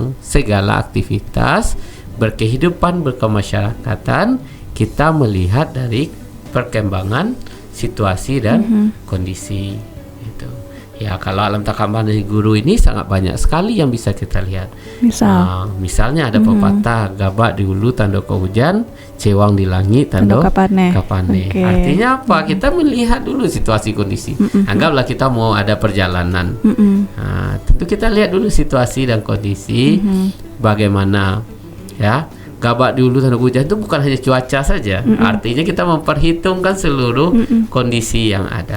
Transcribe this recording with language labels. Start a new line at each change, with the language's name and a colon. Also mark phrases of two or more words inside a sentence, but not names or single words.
Indonesian: Segala aktivitas berkehidupan berkemasyarakatan kita melihat dari perkembangan situasi dan kondisi itu. Ya, kalau
Minangkabau: alam tak kambang dari guru
Indonesian: ini sangat banyak sekali yang bisa kita lihat. Misalnya ada pepatah,
Minangkabau: gabak di hulu tandoko hujan, cewang di langit tandok kapane.
Indonesian: Artinya apa? Kita melihat dulu situasi kondisi. Anggaplah kita mau ada perjalanan. Nah, tentu kita lihat dulu situasi dan kondisi, bagaimana ya.
Minangkabau: Gabak di hulu tanduk hujan
Indonesian: itu bukan hanya cuaca saja, artinya kita memperhitungkan seluruh kondisi yang ada.